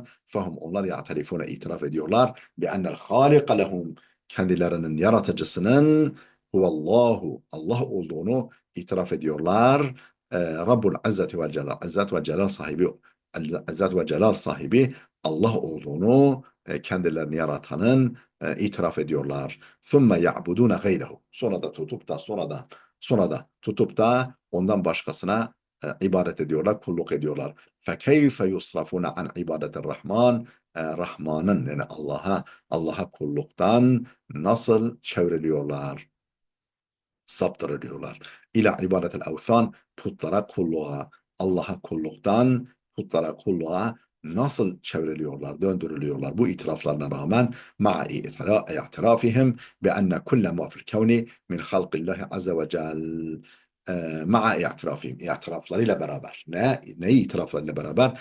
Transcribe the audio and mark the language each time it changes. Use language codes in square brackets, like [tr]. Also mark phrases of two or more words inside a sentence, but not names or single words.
[tr] Fehum, onlar ya'tarifune, itiraf ediyorlar [ar] بأن الخالق لهم, [tr] kendilerinin yaratıcısının huvallahu, Allah olduğunu itiraf ediyorlar. [ar] رب العزة والجلال, [tr] izzet ve celal sahibi, izzet ve celal sahibi Allah olduğunu kendilerini yaratanın itiraf ediyorlar. [ar] ثُمَّ يَعْبُدُونَ غَيْرَهُ, [tr] sonra da tutup da ondan başkasına ibadet ediyorlar, kulluk ediyorlar. [ar] فَكَيْفَ يُصْرَفُونَ عَنْ عِبَادَةِ الرَّحْمَانِ, [tr] Rahman'ın, yani Allah'a kulluktan nasıl çevriliyorlar, saptırılıyorlar. [ar] إلى عبادة الأوثان, [tr] putlara kulluğa, Allah'a kulluktan putlara kulluğa nasıl çevriliyorlar, döndürülüyorlar bu itiraflarına rağmen, [ar] مع اعترافهم بأن كل ما في الكون من خلق الله عز وجل, مع اعترافهم, [tr] itiraflarıyla beraber, neyi itiraflarıyla beraber?